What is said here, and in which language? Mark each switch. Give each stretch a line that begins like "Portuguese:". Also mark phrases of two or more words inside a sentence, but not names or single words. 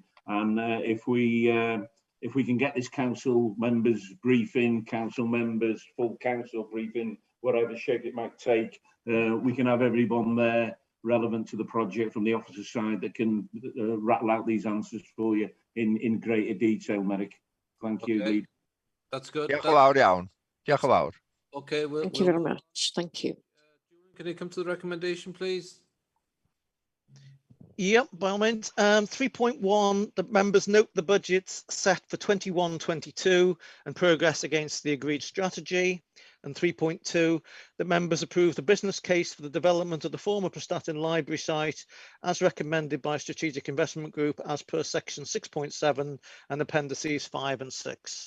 English: And if we can get this council members briefing, council members, full council briefing, whatever shape it might take, we can have everyone there relevant to the project from the officer's side that can rattle out these answers for you in greater detail, Merrick. Thank you, Lee. That's good.
Welsh: Diolch yn fawr iawn. Diolch yn fawr.
English: Okay, Thank you very much. Thank you. Can you come to the recommendation, please? Yep, by all means. 3.1, the members note the budgets set for 21-22 and progress against the agreed strategy. And 3.2, the members approve the business case for the development of the former Prestatyn library site as recommended by Strategic Investment Group as per section 6.7 and appendices 5 and 6.